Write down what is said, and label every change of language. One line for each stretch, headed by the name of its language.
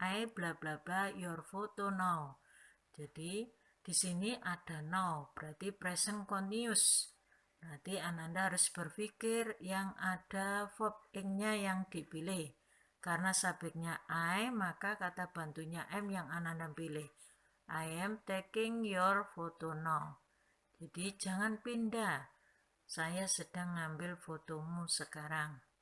English: I bla bla bla your photo now.
Indonesian: Jadi di sini ada now, berarti present continuous. Berarti Ananda harus berpikir yang ada verb ing-nya yang dipilih. Karena subjeknya I, maka kata bantunya am yang Ananda pilih.
English: I am taking your photo now.
Indonesian: Jadi jangan pindah. Saya sedang ngambil fotomu sekarang.